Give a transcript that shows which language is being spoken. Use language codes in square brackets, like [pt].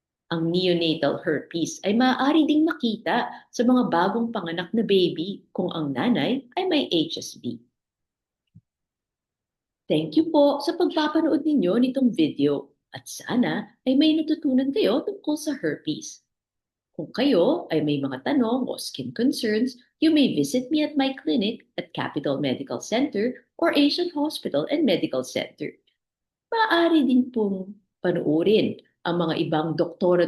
[tl] Ang neonatal herpes ay maaari ding makita sa mga bagong panganak na baby kung ang nanay ay may HSV. Thank you po sa pagpapanood ninyo nitong video at sana ay may natutunan kayo tungkol sa herpes. Kung kayo ay may mga tanong o skin [en] concerns, you may visit me at my clinic at Capital Medical Center or Asian Hospital and Medical Center. [tl] Maaari din pong panoorin ang mga ibang Dr.